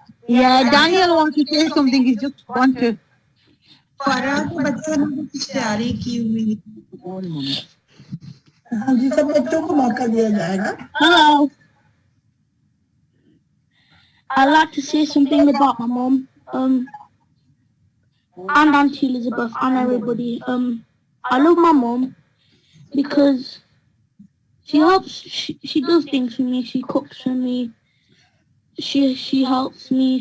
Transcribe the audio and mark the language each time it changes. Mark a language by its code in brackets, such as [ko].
[en] Yeah, Daniel wants to say something. He just wants to. [hi] फरा के बच्चों ने कुछ तैयारी की हुई. हाँ जी, सब बच्चों को मौका दिया जाएगा. [en] Hello. I'd like to say something about my mom. And Auntie Elizabeth and everybody. I love my mom because she helps. She does things for me. She cooks for me. She helps me.